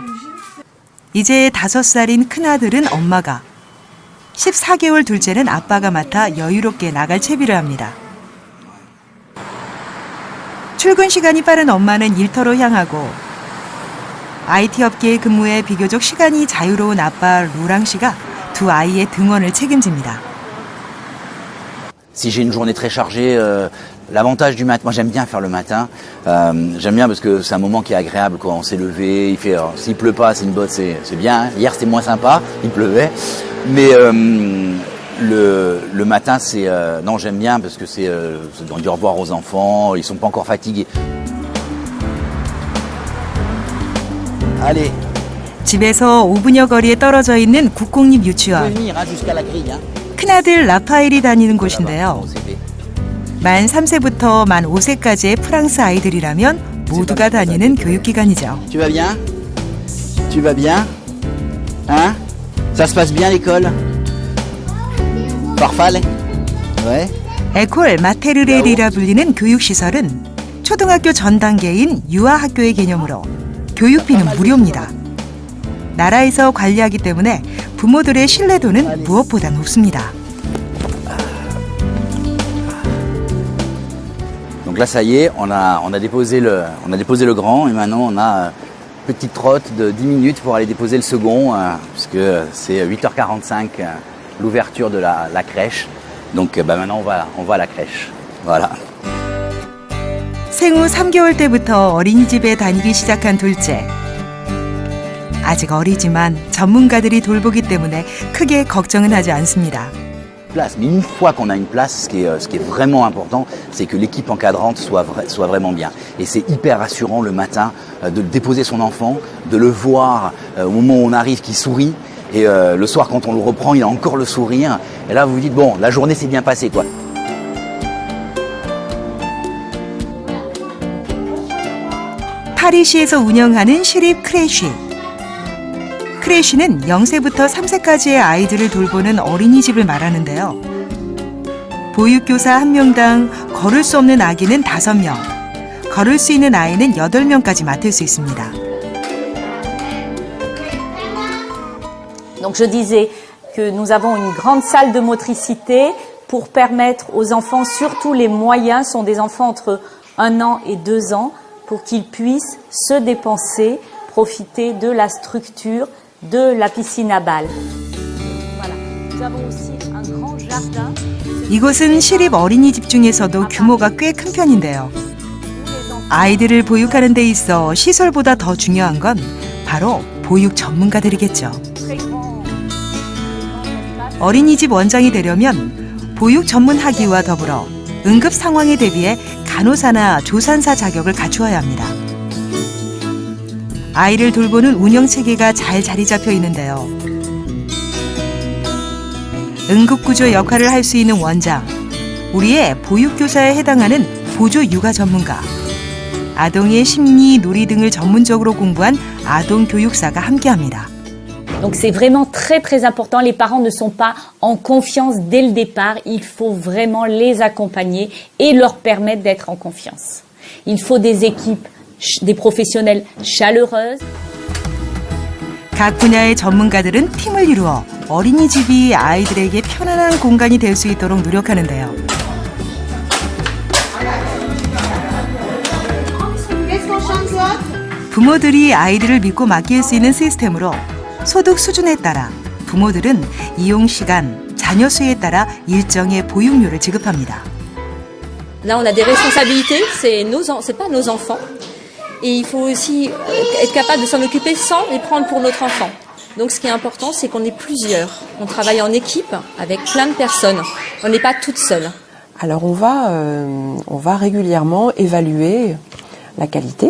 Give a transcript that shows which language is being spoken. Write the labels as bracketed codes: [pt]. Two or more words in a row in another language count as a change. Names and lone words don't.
[ko] 이제 5살인 큰아들은 엄마가, 14개월 둘째는 아빠가 맡아 여유롭게 나갈 채비를 합니다. 출근 시간이 빠른 엄마는 일터로 향하고 IT 업계에 근무해 비교적 시간이 자유로운 아빠 루랑 씨가 두 아이의 등원을 책임집니다. [fr] Si j'ai une journée très chargée, l'avantage du matin, moi j'aime bien faire le matin. J'aime bien parce que c'est un moment qui est agréable quand on s'est levé. S'il pleut pas, c'est une botte, c'est bien. Hein. Hier c'était moins sympa, il pleuvait. Mais le matin, non, j'aime bien parce que c'est on dit au revoir aux enfants, ils sont pas encore fatigués. Allez. [ko] 집에서 5분여 거리에 떨어져 있는 국공립 유치원. 큰아들 라파엘이 다니는 곳인데요. 만 3세부터 만 5세까지의 프랑스 아이들이라면 모두가 다니는 교육기관이죠. [fr] Tu vas bien? Tu vas bien? Hein? Ça se passe bien l'école? Parfait? Ouais. [ko] 에콜 마테르렐이라 불리는 교육시설은 초등학교 전 단계인 유아학교의 개념으로 교육비는 무료입니다. 나라에서 관리하기 때문에 부모들의 신뢰도는 무엇보다 높습니다. [fr] Donc là, ça y est, on a déposé le grand et maintenant on a petite trotte de 10 minutes pour aller déposer le second, puisque c'est 8h45 l'ouverture de la crèche. Donc maintenant on va à la crèche. Voilà. [ko] 생후 3개월 때부터 어린이집에 다니기 시작한 둘째. 아직 어리지만 전문가들이 돌보기 때문에 크게 걱정은 하지 않습니다. [fr] Mais une fois qu'on a une place, ce qui est vraiment important, c'est que l'équipe encadrante soit vraiment bien. Et c'est hyper rassurant le matin de déposer son enfant, de le voir au moment où on arrive qui sourit. Et le soir, quand on le reprend, il a encore le sourire. Et là, vous vous dites, bon, la journée s'est bien passée, quoi. [ko] 파리시에서 운영하는 시립 크레쉬. 크레시는 0세부터 3세까지의 아이들을 돌보는 어린이집을 말하는데요. 보육교사 1명당 걸을 수 없는 아기는 5명, 걸을 수 있는 아이는 8명까지 맡을 수 있습니다. [fr] Donc je disais que nous avons une grande salle de motricité pour permettre aux enfants, surtout les moyens, sont des enfants entre 1 an et 2 ans, pour qu'ils puissent se dépenser, profiter de la structure de la piscine à balles. Voilà. Nous avons aussi un grand jardin. [ko] 이곳은 시립 어린이집 중에서도 규모가 꽤 큰 편인데요. 아이들을 보육하는 데 있어 시설보다 더 중요한 건 바로 보육 전문가들이겠죠. 어린이집 원장이 되려면 보육 전문 학위와 더불어 응급 상황에 대비해 간호사나 조산사 자격을 갖추어야 합니다. 아이를 돌보는 운영 체계가 잘 자리 잡혀 있는데요. 응급구조 역할을 할 수 있는 원장, 우리의 보육교사에 해당하는 보조 육아 전문가, 아동의 심리, 놀이 등을 전문적으로 공부한 아동교육사가 함께합니다. [fr] Donc c'est vraiment très très important. Les parents ne sont pas en confiance dès le départ. Il faut vraiment les accompagner et leur permettre d'être en confiance. Il faut des équipes, des professionnels chaleureuses. [ko] 각 분야의 전문가들은 팀을 이루어 어린이집이 아이들에게 편안한 공간이 될 수 있도록 노력하는데요. 부모들이 아이들을 믿고 맡길 수 있는 시스템으로 소득 수준에 따라 부모들은 이용 시간, 자녀 수에 따라 일정의 보육료를 지급합니다. [fr] Là, on a des responsabilités, c'est pas nos enfants. Et il faut aussi être capable de s'en occuper sans les prendre pour notre enfant. Donc ce qui est important, c'est qu'on est plusieurs. On travaille en équipe avec plein de personnes. On n'est pas toute seule. Alors on va régulièrement évaluer la qualité.